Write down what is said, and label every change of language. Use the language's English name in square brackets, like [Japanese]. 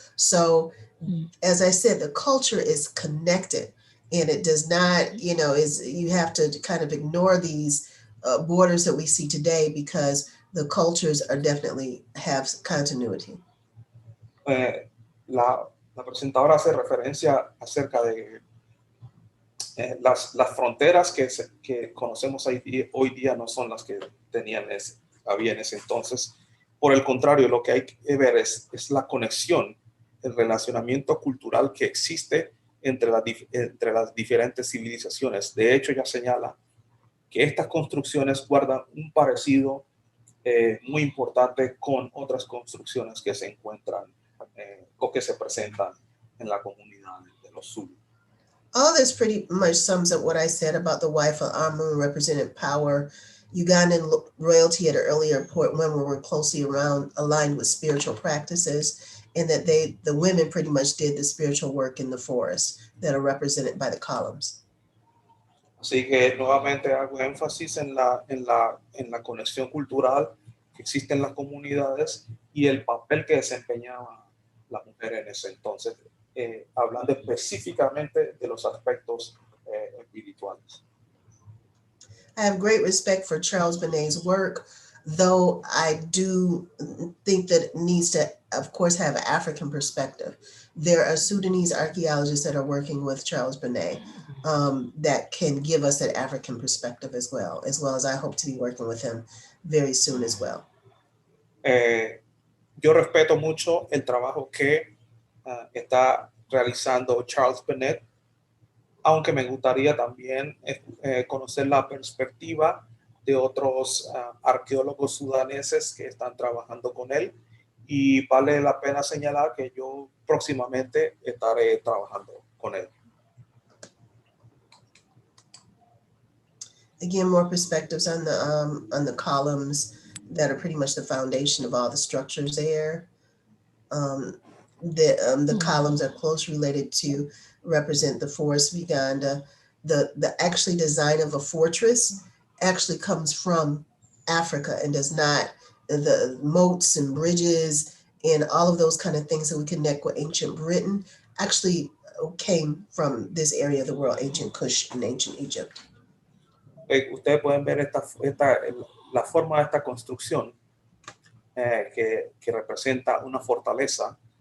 [English] So, as I said, the culture is connected, and it does not, you have to kind of ignore these borders that we see today, because the cultures are definitely have continuity. [Spanish] La presentadora hace referencia acerca de las fronteras que conocemos hoy día no son las que había en ese entonces. Por el contrario, lo que hay que ver es la conexión, el relacionamiento cultural que existe entre las diferentes civilizaciones. De hecho, ella señala que estas construcciones guardan un parecido muy importante con otras construcciones que se encuentran o que se presentan en la comunidad de los Zulu. [English] All this pretty much sums up what I said about the wife of Amun represented power, Ugandan royalty at an earlier point when we were closely aligned with spiritual practices, and that the women pretty much did the spiritual work in the forest that are represented by the columns. [Spanish] Así que nuevamente hago énfasis en la conexión cultural que existe en las comunidades y el papel que desempeñaban las mujeres en ese entonces, hablando específicamente de los aspectos espirituales. [English] I have great respect for Charles Bonet's work, though I do think that it needs to, of course, have an African perspective. There are Sudanese archaeologists that are working with Charles Bonnet that can give us that African perspective as well as I hope to be working with him very soon as well. [Spanish] Yo respeto mucho el trabajo que está realizando Charles Bonnet, aunque me gustaría también conocer la perspectiva de otros arqueólogos sudaneses que están trabajando con él, y vale la pena señalar que yo próximamente estaré trabajando con él. [English] Again, more perspectives on the columns that are pretty much the foundation of all the structures there. The columns are closely related to represent the forest of Uganda. The actually design of a fortress actually comes from Africa and does not, the moats and bridges and all of those kind of things that we connect with ancient Britain actually came from this area of the world, ancient Kush and ancient Egypt. [Spanish] Ustedes pueden ver la forma de esta construcción que representa una fortaleza.